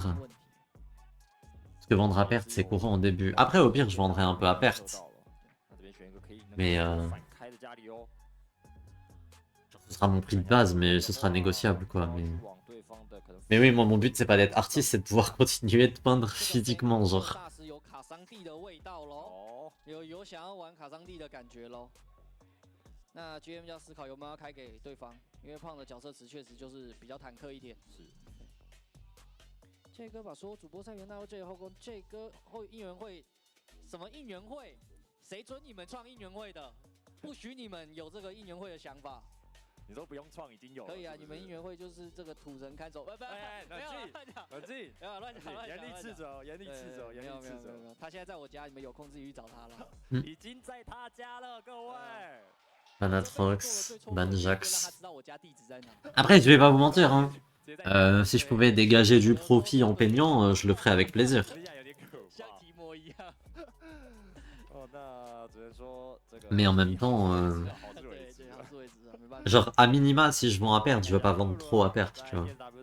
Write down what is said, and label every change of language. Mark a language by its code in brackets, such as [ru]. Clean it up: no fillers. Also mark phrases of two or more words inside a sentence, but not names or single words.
[fr] Parce que vendre à perte, c'est courant au début. Après, au pire, je vendrai un peu à perte. Mais ce sera mon prix de base, mais ce sera négociable, quoi. Mais oui, moi, mon but, c'est pas d'être artiste, c'est de pouvoir continuer de peindre physiquement, genre. [zh] 有想要玩卡桑蒂的感觉咯。那 GM 要思考有没有要开给对方，因为胖的角色池确实就是比较坦克一点。是。这哥把所有主播赛员纳入这后宫，这哥后应援会什么应援会？谁准你们创应援会的？不许你们有这个应援会的想法。你都不用创，已经有了。可以啊，你们应援会就是这个土人看守。不，没有乱讲，冷静，没有乱讲，严厉斥责，严厉斥责，严厉斥责。他现在在我家，你们有空自己去找他了。已经在他家了，各位。 [fr] Manatrox, Banjax. Après, je vais pas vous mentir, hein. Si je pouvais dégager du profit en peignant, je le ferais avec plaisir. Mais en même temps, genre à minima, si je vends à perte, je veux pas vendre trop à perte, tu vois.